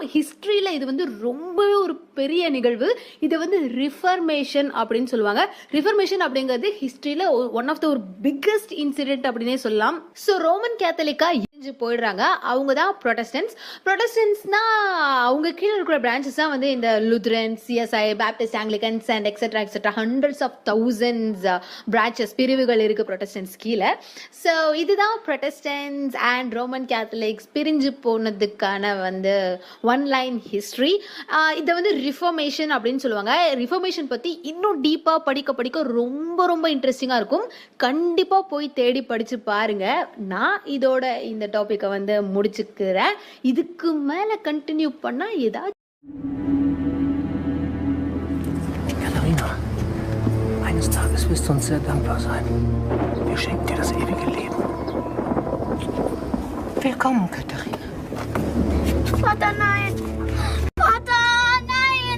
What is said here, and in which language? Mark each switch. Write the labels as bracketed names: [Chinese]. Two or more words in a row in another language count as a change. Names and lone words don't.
[Tamil] ஹிஸ்டரியில இது வந்து ரொம்பவே ஒரு பெரிய நிகழ்வு. இது வந்து ரிஃபர்மேஷன் அப்படின்னு சொல்லுவாங்க. ரிஃபர்மேஷன் அப்படிங்கிறது ஹிஸ்டரியில [English] one of the [Tamil] ஒரு [English] biggest incident [Tamil] அப்படின்னே சொல்லலாம். ஸோ [English] Roman Catholic [Tamil] இருந்து போயிடுறாங்க. அவங்க தான் ப்ரொட்டஸ்டன்ட்ஸ். ப்ரொட்டஸ்டன்ட்ஸ்னா அவங்க கீழே இருக்கிற பிரான்ச்சஸ் தான் வந்து இந்த லுத்ரன்ஸ், சிஎஸ்ஐ, பேப்டிஸ்ட், ஆங்கிலிகன்ஸ் [English] and etcetera etcetera hundreds of thousands branches, [Tamil] பிரிவுகள் இருக்கு ப்ரொட்டஸ்டன்ட்ஸ் கீழே. ஸோ இதுதான் [English] Protestants and Roman Catholics [Tamil] பிரிஞ்சு போனதுக்கான வந்து [English] one line history. [Tamil] இதை வந்து ரிஃபர்மேஷன் அப்படின்னு சொல்லுவாங்க. ரிஃபர்மேஷன் பற்றி இன்னும் டீப்பாக படிக்க ரொம்ப ரொம்ப இன்ட்ரெஸ்டிங்காக இருக்கும். கண்டிப்பாக போய் தேடி படித்து பாருங்க. நான் இதோட இந்த டாபிக்கை வந்து முடிச்சுக்கிறேன். இதுக்கு மேலே கண்டினியூ பண்ணால் ஏதாச்சும். [German] Katharina, eines Tages wirst du uns sehr dankbar sein. Wir schenken dir das ewige Leben. Willkommen, Katharina. Vater, nein! Vater, nein!